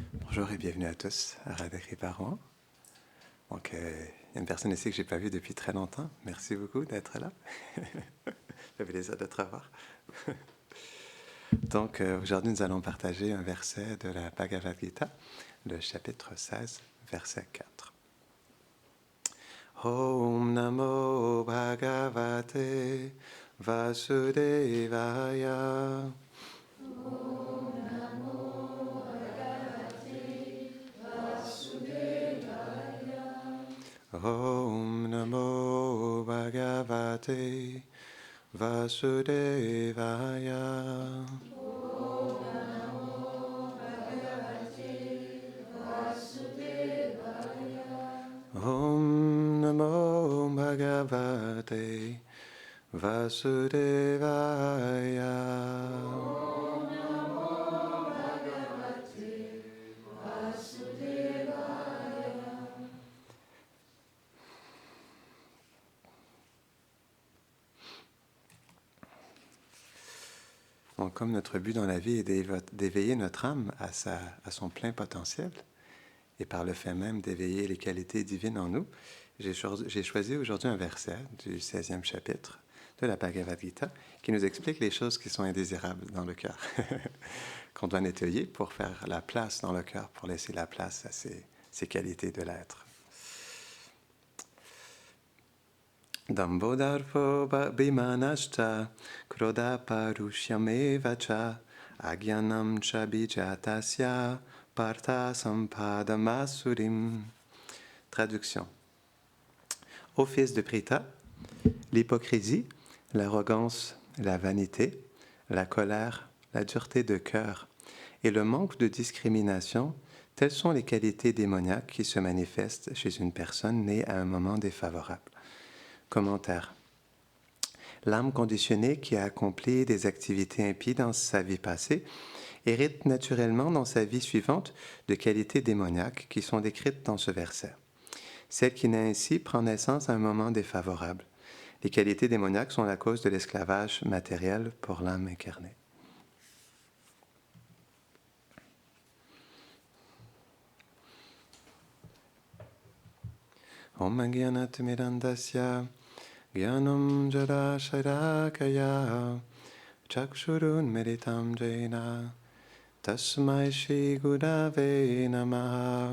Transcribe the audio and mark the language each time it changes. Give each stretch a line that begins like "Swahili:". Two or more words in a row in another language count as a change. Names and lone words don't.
French: Bonjour et bienvenue à tous à Radha Parent. Donc, il y a une personne ici que je n'ai pas vue depuis très longtemps. Merci beaucoup d'être là. Ça fait plaisir de te revoir. Donc, aujourd'hui, nous allons partager un verset de la Bhagavad Gita, le chapitre 16, verset 4.
Sanskrit: ॐ नमो भगवते वासुदेवाय. ॐ नमो भगवते वासुदेवाय. ॐ नमो भगवते वासुदेवाय.
French: Donc, comme notre but dans la vie est d'éveiller notre âme à son plein potentiel, et par le fait même d'éveiller les qualités divines en nous, j'ai choisi aujourd'hui un verset du 16e chapitre de la Bhagavad Gita qui nous explique les choses qui sont indésirables dans le cœur, qu'on doit nettoyer pour faire la place dans le cœur, pour laisser la place à ces qualités de l'être.
Sanskrit: दम्भोदर्पो ऽभिमानश्च क्रोधः पारुष्यमेव च अज्ञानं च अभिजातस्य पार्थ सम्पदमासुरीम्.
French: Traduction. Ô fils de Pritha, l'hypocrisie, l'arrogance, la vanité, la colère, la dureté de cœur et le manque de discrimination, telles sont les qualités démoniaques qui se manifestent chez une personne née à un moment défavorable. Commentaire. L'âme conditionnée qui a accompli des activités impies dans sa vie passée hérite naturellement dans sa vie suivante de qualités démoniaques qui sont décrites dans ce verset. Celle qui naît ainsi prend naissance à un moment défavorable. Les qualités démoniaques sont la cause de l'esclavage matériel pour l'âme incarnée.
Sanskrit: ॐ अज्ञानतिमिरान्धस्य ज्ञानाञ्जन शलाकया चक्षुरुन् मीलितं येन तस्मै श्री गुरवे नमः